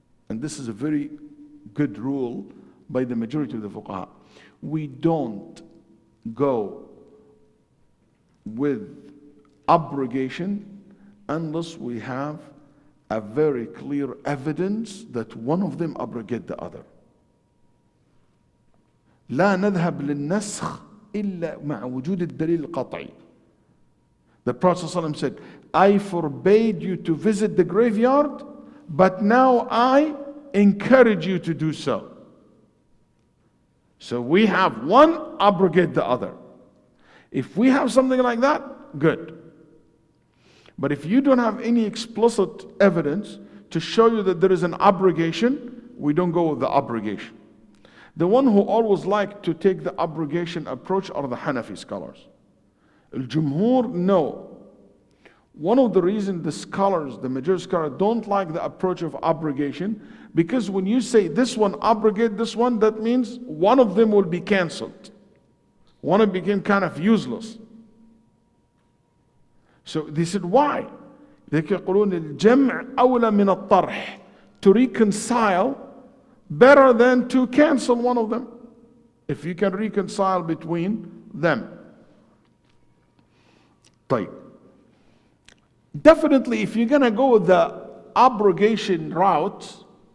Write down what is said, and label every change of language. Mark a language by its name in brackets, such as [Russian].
[English] And this is a very good rule by the majority of the fuqaha. We don't go with abrogation unless we have a very clear evidence that one of them abrogate the other. [Arabic] لا نذهب للنسخ إلا مع وجود الدليل القطعي. [English] The Prophet ﷺ said, I forbade you to visit the graveyard, but now I encourage you to do so. So we have one, abrogate the other. If we have something like that, good. But if you don't have any explicit evidence to show you that there is an abrogation, we don't go with the abrogation. The one who always like to take the abrogation approach are the Hanafi scholars. Al-Jumhur, no. One of the reasons the scholars, the majority scholars, don't like the approach of abrogation, because when you say this one abrogate this one, that means one of them will be cancelled. One of them became kind of useless. So they said, why? [Arabic] They يقولون الجمع أولى من الطرح. [English] To reconcile better than to cancel one of them, if you can reconcile between them. [Arabic] طيب. [English] Definitely, if you're going to go with the abrogation route,